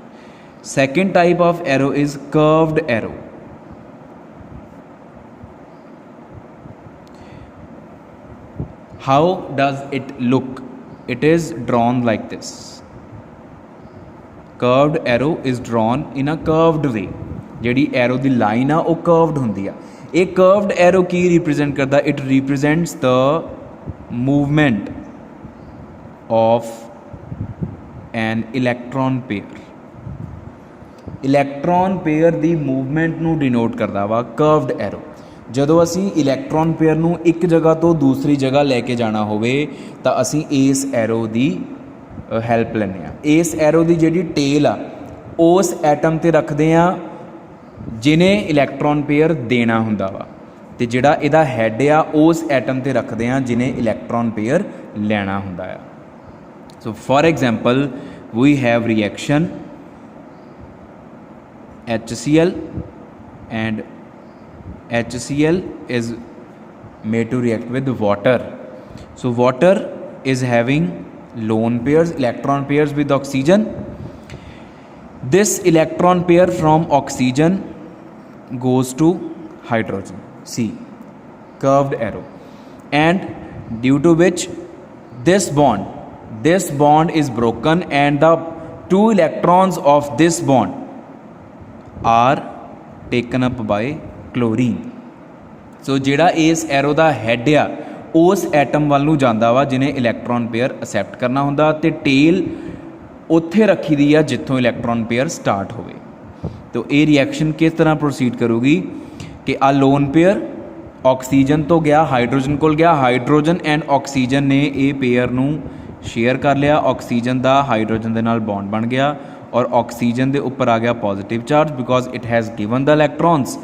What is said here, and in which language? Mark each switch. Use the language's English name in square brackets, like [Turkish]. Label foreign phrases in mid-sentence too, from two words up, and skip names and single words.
[English] Second type of arrow is curved arrow. How does it look? It is drawn like this. Curved arrow is drawn in a curved way. [Punjabi] ਜਿਹੜੀ arrow ਦੀ line ਆ ਉਹ curved ਹੁੰਦੀ ਆ. ਇਹ [English] curved arrow [Punjabi] ਕੀ represent ਕਰਦਾ? [English] It represents the movement of an electron pair. Electron pair [Punjabi] ਦੀ movement ਨੂੰ denote ਕਰਦਾ ਵਾ [English] curved arrow. [Punjabi] ਜਦੋਂ ਅਸੀਂ [English] electron pair [Punjabi] ਨੂੰ ਇੱਕ ਜਗ੍ਹਾ ਤੋਂ ਦੂਸਰੀ ਜਗ੍ਹਾ ਲੈ ਕੇ ਜਾਣਾ ਹੋਵੇ ਤਾਂ ਅਸੀਂ ਇਸ ਐਰੋ ਦੀ ਹੈਲਪ ਲੈਂਦੇ ਹਾਂ. ਇਸ ਐਰੋ ਦੀ ਜਿਹੜੀ ਟੇਲ ਆ ਉਸ ਐਟਮ 'ਤੇ ਰੱਖਦੇ ਹਾਂ ਜਿਹਨੇ [English] electron pair [Punjabi] ਦੇਣਾ ਹੁੰਦਾ ਵਾ, ਅਤੇ ਜਿਹੜਾ ਇਹਦਾ ਹੈੱਡ ਆ ਉਸ ਐਟਮ 'ਤੇ ਰੱਖਦੇ ਹਾਂ ਜਿਹਨੇ [English] electron pair [Punjabi] ਲੈਣਾ ਹੁੰਦਾ ਆ. [English] so for example we have reaction HCl, and HCl is made to react with water. So water is having lone pairs, electron pairs with oxygen. This electron pair from oxygen goes to hydrogen. See, curved arrow, and due to which this bond is broken, and the two electrons of this bond are taken up by क्लोरीन. [Punjabi] ਸੋ ਜਿਹੜਾ ਇਸ ਐਰੋ ਕਾ ਹੈੱਡ ਆ ਉਸ ਐਟਮ ਵੱਲ ਨੂੰ ਜਾਂਦਾ ਵਾ ਜਿਹਨੇ [English] electron pair accept [Punjabi] ਕਰਨਾ ਹੁੰਦਾ, ਤੇ ਟੇਲ ਉੱਥੇ ਰੱਖੀ ਦੀ ਆ ਜਿੱਥੋਂ [English] electron pair start [Punjabi] होवे. ਤੋ ਯੇ ਰਿਐਕਸ਼ਨ ਕਿਸ ਤਰ੍ਹਾਂ ਪ੍ਰੋਸੀਡ ਕਰੂਗੀ ਕਿ ਆ [English] lone pair [Punjabi] ਆਕਸੀਜਨ ਤੋਂ ਗਿਆ ਹਾਈਡ੍ਰੋਜਨ ਕੋਲ ਗਿਆ, ਹਾਈਡ੍ਰੋਜਨ ਐਂਡ ਆਕਸੀਜਨ ਨੇ ਯੇ ਪੇਅਰ ਨੂੰ ਸ਼ੇਅਰ ਕਰ ਲਿਆ, ਆਕਸੀਜਨ ਕਾ ਹਾਈਡ੍ਰੋਜਨ ਕੇ ਨਾਲ ਬੌਂਡ ਬਣ ਗਿਆ ਔਰ ਆਕਸੀਜਨ ਕੇ ਉਪਰ ਆ ਗਿਆ [English] positive charge because it has given the electrons.